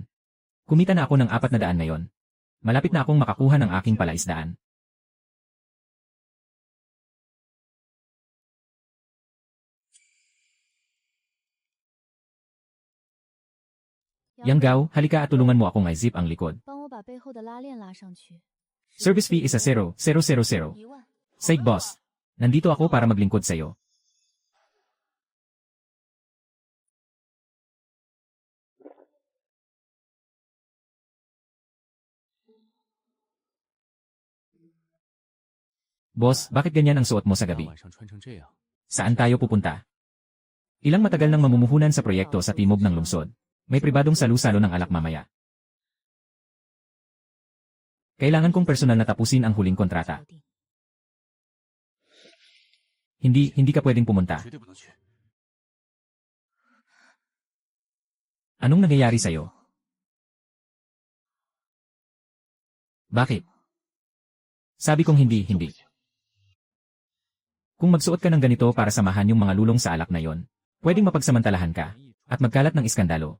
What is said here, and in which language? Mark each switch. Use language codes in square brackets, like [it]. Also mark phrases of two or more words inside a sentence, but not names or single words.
[tl] Kumita na ako ng 400 ngayon. Malapit na akong makakuha ng aking palaisdaan. Yang Gao, halika at tulungan mo akong i-zip ang likod. [en] Service fee is a 0,000. [tl] Sake boss. Nandito ako para maglingkod sa'yo. Boss, bakit ganyan ang suot mo sa [zh] 大 [tl] gabi? [zh] 晚上穿成这样， [tl] Saan tayo pupunta? Ilang matagal nang mamumuhunan sa proyekto sa timog ng lungsod. May pribadong salu-salo ng alak mamaya. Kailangan kong personal na tapusin ang huling kontrata. Hindi ka pwedeng pumunta. [zh] 绝对不能去。 [tl] Anong nangyayari sa'yo? Bakit? Sabi kong hindi. [zh] 就不行 [tl] Kung magsuot ka ng ganito para samahan yung mga lulong sa alak na yon, pwedeng mapagsamantalahan ka at magkalat ng iskandalo.